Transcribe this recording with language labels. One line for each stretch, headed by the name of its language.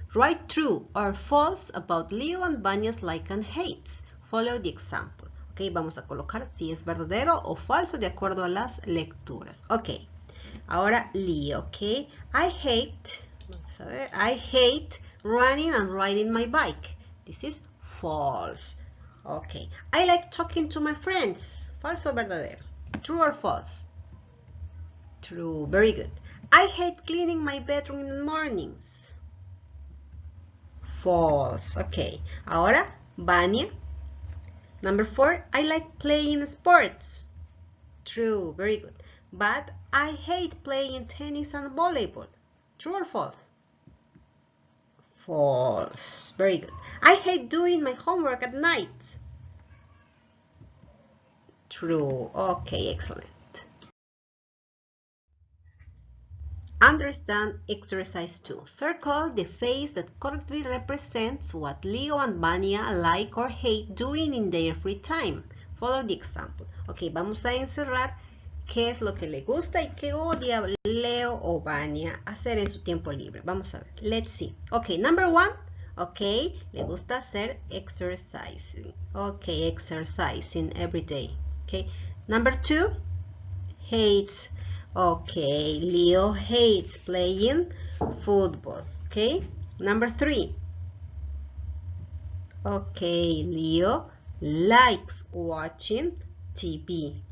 English: Write true or false about Leo and Vania's like and hates. Follow the example.
Spanish: Ok, vamos a colocar si es verdadero o falso de acuerdo a las lecturas. Ok, ahora Leo, ok.
English: I hate running and riding my bike. This is false. Ok, I like talking to my friends.
Spanish: Falso o verdadero?
English: True or false? True, very good. I hate cleaning my bedroom in the mornings. False. Okay. Ahora, Vania. Number 4, I like playing sports. True, very good. But I hate playing tennis and volleyball. True or false? False. Very good. I hate doing my homework at night. True. Okay, excellent. Understand exercise 2. Circle the face that correctly represents what Leo and Vania like or hate doing in their free time. Follow the example.
Spanish: Ok, vamos a encerrar qué es lo que le gusta y qué odia Leo o Vania hacer en su tiempo libre. Vamos a ver.
English: Let's see. Ok, number 1.
Spanish: Ok, le gusta hacer exercising.
English: Ok, exercising every day. Ok, number 2. Hates. Okay, Leo hates playing football. Okay, number 3. Okay, Leo likes watching TV.